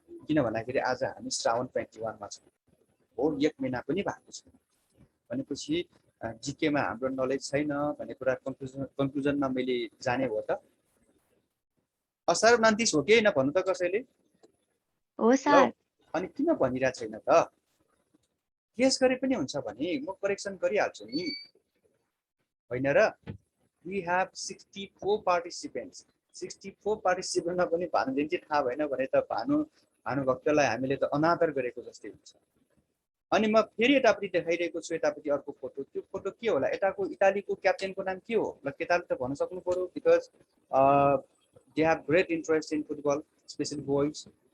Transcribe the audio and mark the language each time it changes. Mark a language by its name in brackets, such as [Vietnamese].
[Nepali] किन भन्दाखेरि आज हामी श्रावण 21 मा छौँ हो, 1 महिना पनि भएको छ भनेपछि जिकेमा हाम्रो नलेज छैन भन्ने कुरा कन्क्लुजनमा मैले जाने हो त। असार 29 हो कि होइन भन्नु त कसैले? हो सर। अनि किन भनिरहेको छैन त? गेस गरे पनि हुन्छ भने म करेक्सन गरिहाल्छु नि, होइन र? [English] We have 64 participants. [Nepali] 64 पार्टिसिपेन्टमा पनि भानु जयन्ती थाहा भएन भने त भानुभक्तलाई हामीले त अनादर गरेको जस्तै हुन्छ। अनि म फेरि यतापट्टि देखाइरहेको छु, यतापट्टि अर्को फोटो। त्यो फोटो के होला? यताको इटालीको क्याप्टेनको नाम के हो? ल केटाले त भन्न सक्नु पर्यो, [English] Because they have great interest in football, specially boys.